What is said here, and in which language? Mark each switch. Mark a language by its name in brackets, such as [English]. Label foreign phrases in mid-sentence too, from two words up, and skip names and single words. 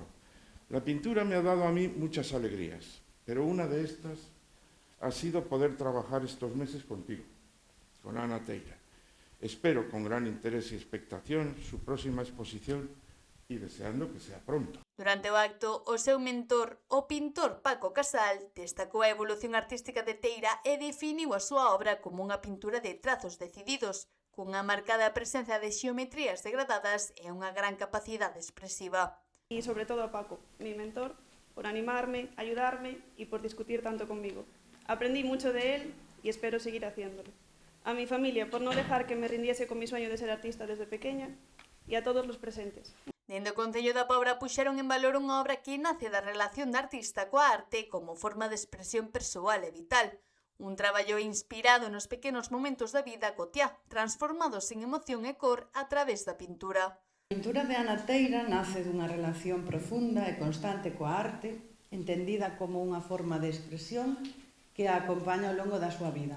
[Spanish] La pintura me ha dado a mí muchas alegrías, pero una de estas ha sido poder trabajar estos meses contigo, con Ana Teira. Espero con gran interés y expectación su próxima exposición y deseando que sea pronto. [Galician] Durante o acto, o seu mentor, o pintor Paco Casal, destacou a evolución artística de Teira e definiu a súa obra como unha pintura de trazos decididos, cunha marcada presenza de xeometrías degradadas e unha gran capacidade expresiva. [Spanish] Y sobre todo a Paco, mi mentor, por animarme, ayudarme y por discutir tanto conmigo. Aprendí mucho de él y espero seguir haciéndolo. A mi familia por no dejar que me rindiese con mi sueño de ser artista desde pequeña y a todos los presentes. [Galician] Dende o Concello da Pobra puxeron en valor unha obra que nace da relación da artista coa arte como forma de expresión persoal e vital. Un traballo inspirado nos pequenos momentos da vida cotiá, transformados en emoción e cor a través da pintura. A pintura de Ana Teira nace dunha relación profunda e constante coa arte, entendida como unha forma de expresión que a acompaña ao longo da súa vida.